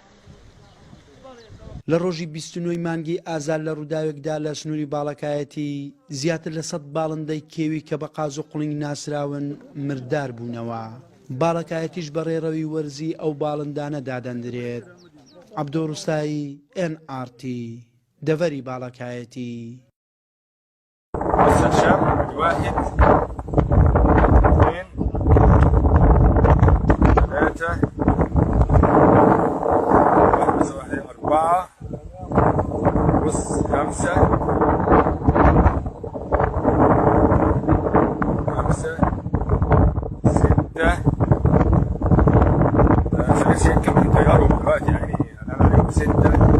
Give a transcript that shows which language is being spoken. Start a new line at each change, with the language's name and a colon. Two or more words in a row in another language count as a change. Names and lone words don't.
Central Kurdish: لە ڕۆژی 29 مانگی ئازار لە ڕووداوێکدا لە سنووری باڵەکایەتی زیاتر لە 100 باڵندەی کێوی کە بە قاز و قوڵنگ ناسراون مردار بوونەوە. باڵەکایەتیش بە ڕێڕەوی وەرزی ئەو باڵندانە دادەندرێت. عەبدوڕوستایی NRT دەڤەری باڵەکایەتی.
Arabic: واحد اثنين ثلاثة واحد أربعة بص خمسة ستة شيء كم طيارهم دلوقتي يعني أنا عليهم 6